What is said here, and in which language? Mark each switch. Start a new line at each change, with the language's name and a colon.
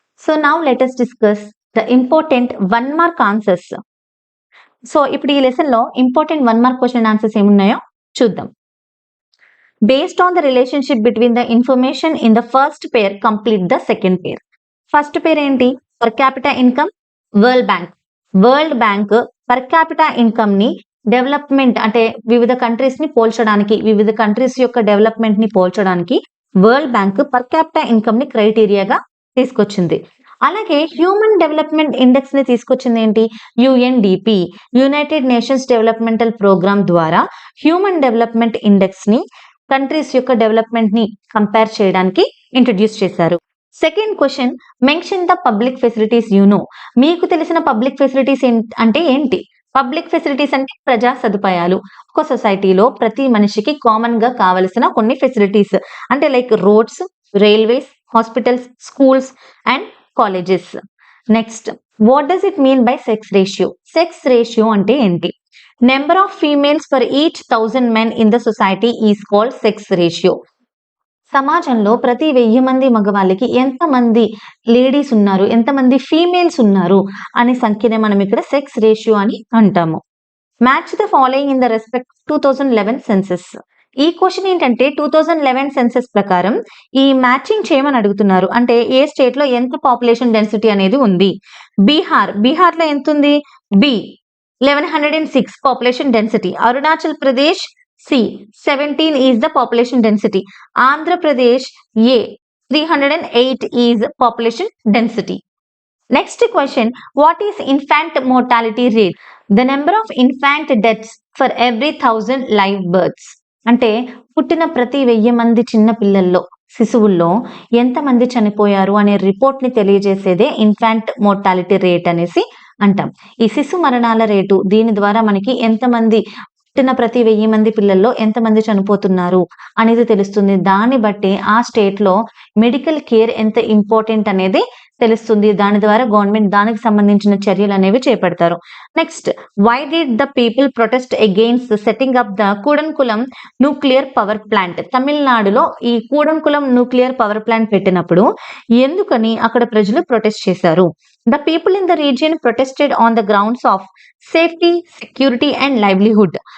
English: So, now let us discuss the important 1 mark answers.
Telugu: So, ఇప్పుడు ఈ లెసన్‌లో important 1 mark question answers ఏమున్నాయో చూద్దాం.
English: Based on the relationship between the information in the first pair, complete the second pair.
Telugu: First పేర్ ఏంటి? Per capita income. World bank per capita income ని development అంటే వివిధ countries ని పోల్చడానికి, వివిధ కంట్రీస్ యొక్క డెవలప్మెంట్ ని పోల్చడానికి world bank per capita income ని క్రైటీరియాగా తీసుకొచ్చింది. అలాగే హ్యూమన్ డెవలప్మెంట్ ఇండెక్స్ ని తీసుకొచ్చింది ఏంటి? UNDP, United nations developmental programme ద్వారా హ్యూమన్ డెవలప్మెంట్ ఇండెక్స్ ని కంట్రీస్ యొక్క డెవలప్మెంట్ ని కంపేర్ చేయడానికి ఇంట్రడ్యూస్ చేశారు.
English: Second question, mention the public facilities you know.
Telugu: మీకు తెలిసిన పబ్లిక్ ఫెసిలిటీస్ అంటే ఏంటి? పబ్లిక్ ఫెసిలిటీస్ అంటే ప్రజా సదుపాయాలు. ఒక సొసైటీలో ప్రతి మనిషికి కామన్ గా కావలసిన కొన్ని ఫెసిలిటీస్ అంటే like roads, railways, hospitals, schools and colleges.
English: Next, what does it mean by sex ratio? Sex ratio
Telugu: అంటే ఏంటి?
English: Number of females for each 1000 men in the society is called sex ratio.
Telugu: సమాజంలో ప్రతి 1000 మంది మగవాళ్ళకి ఎంతమంది ladies ఉన్నారు, ఎంతమంది females ఉన్నారు అనే సంఖ్యనే మనం ఇక్కడ సెక్స్ రేషియో అని అంటాము.
English: Match the following in the respect 2011 census.
Telugu: ఈ క్వశ్చన్ ఏంటంటే 2011 సెన్సెస్ ప్రకారం ఈ మ్యాచింగ్ చేయమని అడుగుతున్నారు. అంటే ఏ స్టేట్ లో ఎంత పాపులేషన్ డెన్సిటీ అనేది ఉంది? బీహార్ లో ఎంత ఉంది? B 1106 population density.
English: Arunachal Pradesh, C 17 is the population density. Andhra Pradesh, A 308 is population density. Next question, what is infant mortality rate? The number of infant deaths for every 1000 live births.
Telugu: అంటే పుట్టిన ప్రతి 1000 మంది చిన్న పిల్లల్లో, శిశువుల్లో ఎంతమంది చనిపోయారు అనే report ని తెలియజేసేదే ఇన్ఫాంట్ మోర్టాలిటీ రేట్ అనేసి అంటాం. ఈ శిశు మరణాల రేటు, దీని ద్వారా మనకి ఎంతమంది పుట్టిన ప్రతి 1000 మంది పిల్లల్లో ఎంతమంది చనిపోతున్నారు అనేది తెలుస్తుంది. దాన్ని బట్టి ఆ స్టేట్ లో మెడికల్ కేర్ ఎంత ఇంపార్టెంట్ అనేది తెలుస్తుంది. దాని ద్వారా గవర్నమెంట్ దానికి సంబంధించిన చర్యలు అనేవి చేపడతారు.
English: Next, why did the people protest against setting up the Kudankulam nuclear power plant?
Telugu: తమిళనాడులో ఈ కూడంకులం న్యూక్లియర్ పవర్ ప్లాంట్ పెట్టినప్పుడు ఎందుకని అక్కడ ప్రజలు ప్రొటెస్ట్ చేశారు?
English: The people in the region protested on the grounds of safety, security and livelihood.